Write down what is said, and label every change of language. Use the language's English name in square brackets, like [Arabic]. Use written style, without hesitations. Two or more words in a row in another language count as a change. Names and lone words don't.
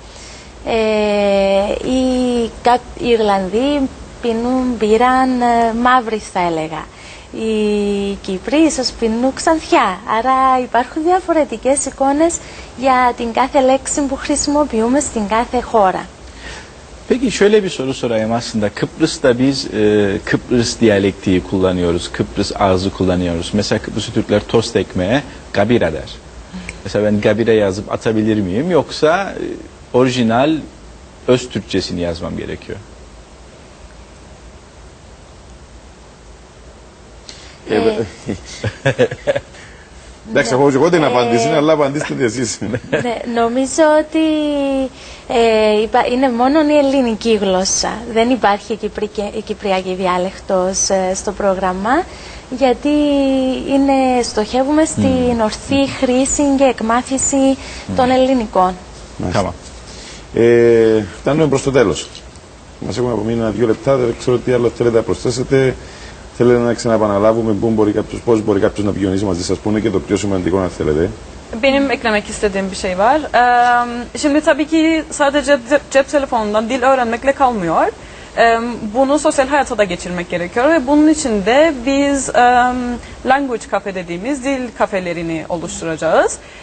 [Greek] Οι Ιρλανδοί πίνουν μπύραν μαύρη, θα έλεγα. Οι Κύπροι ίσως πίνουν ξανθιά. Άρα υπάρχουν διαφορετικές εικόνες για την κάθε λέξη που χρησιμοποιούμε στην κάθε χώρα. [Turkish] Peki şöyle bir soru sorayım aslında. Kıbrıs'ta biz Kıbrıs diyalektiği kullanıyoruz. Kıbrıs ağzı kullanıyoruz. Mesela Kıbrıslı Türkler tost ekmeğe gabira der. Mesela ben gabira yazıp atabilir miyim? Yoksa orijinal öz Türkçesini yazmam gerekiyor. [Greek] Εντάξει, έχω εγώ την απάντηση, αλλά απαντήστε τη εσείς. Ναι, νομίζω ότι είναι μόνο η ελληνική γλώσσα. Δεν υπάρχει η κυπριακή διάλεκτος στο πρόγραμμα, γιατί στοχεύουμε στην ορθή χρήση και εκμάθηση των ελληνικών. [Turkish] Tamam. [Greek] Φτάνουμε προς το τέλος. Μας έχουμε απομείνει 2 λεπτά, δεν ξέρω τι άλλο θέλετε να προσθέσετε. Θέλετε να ξαναπαναλάβουμε πώς μπορεί κάποιος να επικοινωνήσει μαζί σας, που είναι και το πιο σημαντικό, αν θέλετε. [Turkish] Benim eklemek istediğim bir şey var. Şimdi tabii ki sadece cep telefonundan dil öğrenmekle kalmıyor. Bunu sosyal hayata da geçirmek gerekiyor ve bunun için de biz [English] language cafe [Turkish] dediğimiz dil kafelerini oluşturacağız.